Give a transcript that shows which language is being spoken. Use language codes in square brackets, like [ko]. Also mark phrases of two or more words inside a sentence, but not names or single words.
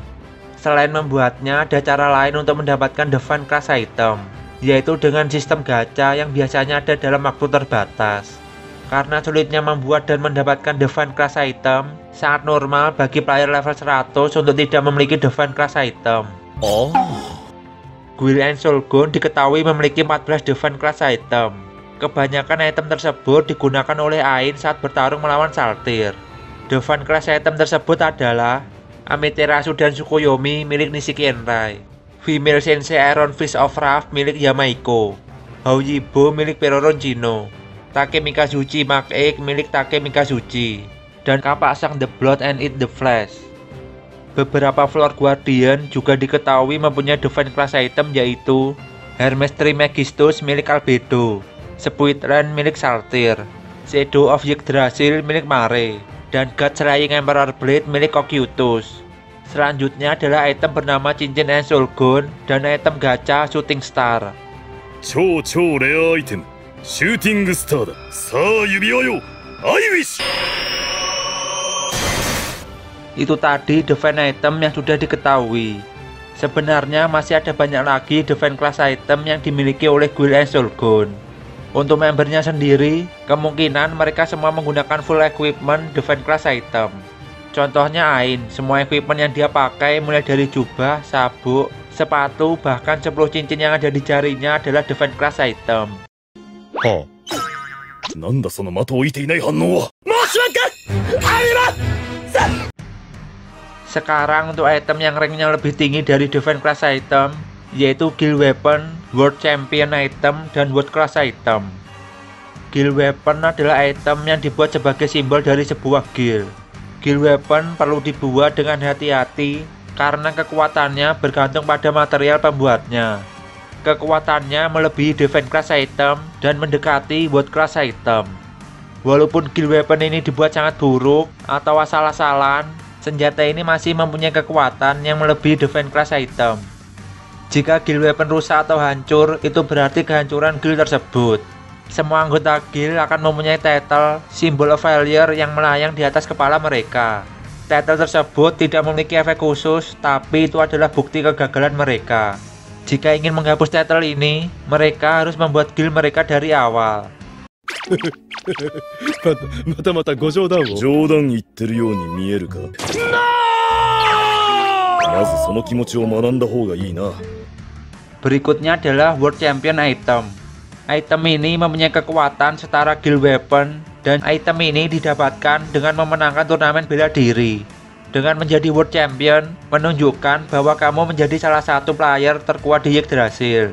[id] Selain membuatnya, ada cara lain untuk mendapatkan [en] divine class item, [id] yaitu dengan sistem gacha yang biasanya ada dalam waktu terbatas. Karena sulitnya membuat dan mendapatkan [en] divine class item, [id] sangat normal bagi [en] player level [id] 100 untuk tidak memiliki [en] divine class item. [id] Guild and Soulgone diketahui memiliki 14 [en] divine class item. [id] Kebanyakan item tersebut digunakan oleh Ainz saat bertarung melawan Saltyr. [en] Divine class item [id] tersebut adalah Amaterasu dan Tsukuyomi milik Nishiki Enrai, Female Sensei Iron Fist of Wrath milik Yamaiko, Houyibo milik Peroron Chino, Take Mikazuchi Mark 8 milik Take Mikazuchi, dan kapak sang The Blood and Eat the Flesh. Beberapa [en] Floor Guardian [id] juga diketahui mempunyai [en] divine class item [id] yaitu Hermes Trismegistus milik Albedo, Spuitren milik Saltyr, Shadow of Yggdrasil milik Mare, dan God Slaying Emperor Blade milik Cocytus. Selanjutnya adalah item bernama cincin Ensolgon dan item gacha Shooting Star. [ja] 超超レアアイテムシューティングスターだ。さあ指輪よ、 [en] I wish. [id] Itu tadi [en] defense item [id] yang sudah diketahui. Sebenarnya masih ada banyak lagi [en] defense class item [id] yang dimiliki oleh guild Ensolgon. Untuk membernya sendiri, kemungkinan mereka semua menggunakan [en] full equipment defense class item. [id] Contohnya Ain, semua equipment yang dia pakai mulai dari jubah, sabuk, sepatu, bahkan 10 cincin yang ada di jarinya adalah [en] defense class item. [ja] はあ、なんだその的を置いていない反応は。申し訳ありません。 [id] Sekarang untuk item yang ranknya lebih tinggi dari [en] defense class item, [id] yaitu [en] guild weapon, world champion item, [id] dan [en] world class item. Guild weapon [id] adalah item yang dibuat sebagai simbol dari sebuah guild. [en] Guild weapon [id] perlu dibuat dengan hati-hati karena kekuatannya bergantung pada material pembuatnya. Kekuatannya melebihi [en] defense class item [id] dan mendekati [en] world class item. [id] Walaupun [en] guild weapon [id] ini dibuat sangat buruk atau asal-asalan, senjata ini masih mempunyai kekuatan yang melebihi [en] defense class item. [id] Jika [en] guild weapon [id] rusak atau hancur, itu berarti kehancuran guild tersebut. Semua anggota guild akan mempunyai title Symbol of Failure yang melayang di atas kepala mereka. Title tersebut tidak memiliki efek khusus, tapi itu adalah bukti kegagalan mereka. Jika ingin menghapus title ini, mereka harus membuat guild mereka dari awal. [ja] またご冗談を。冗談言ってるように見えるか。まずその気持ちを学んだ方がいいな。 [id] Berikutnya adalah [en] World Champion item. [id] Item ini mempunyai kekuatan setara [en] guild weapon [id] dan item ini didapatkan dengan memenangkan turnamen bela diri. Dengan menjadi [en] World Champion, [id] menunjukkan bahwa kamu menjadi salah satu player terkuat di Yggdrasil.